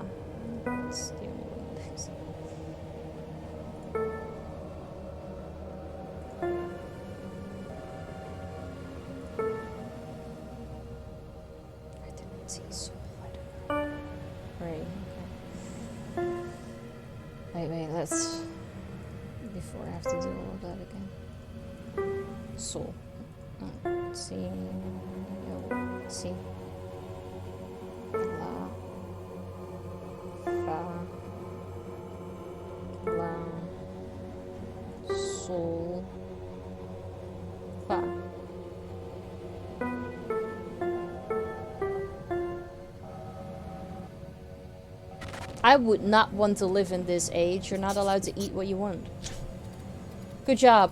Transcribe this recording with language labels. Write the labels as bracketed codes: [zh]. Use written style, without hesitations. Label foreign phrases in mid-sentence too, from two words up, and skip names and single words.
[en] That's the only one that fixes it. I didn't see so right, okay. Wait, let's... Before I have to do all of that again. Soul. See. See. La. Fa. La. Sol. Fa. I would not want to live in this age. You're not allowed to eat what you want. Good job.